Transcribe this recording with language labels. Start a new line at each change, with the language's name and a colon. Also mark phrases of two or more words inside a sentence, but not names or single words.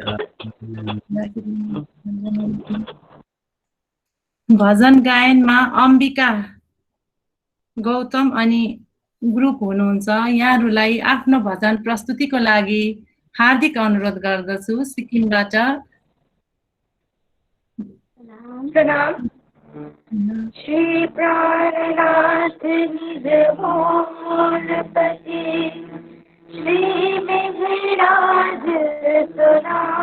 Nepali: भजन गायनमा अम्बिका गौतम अनि ग्रुप हुनुहुन्छ। यहाँहरूलाई आफ्नो भजन प्रस्तुतिको लागि हार्दिक अनुरोध गर्दछु। सिक्किमबाट प्रणाम। श्री प्राणनाथ निज भोलपति श्री मेघराज सुना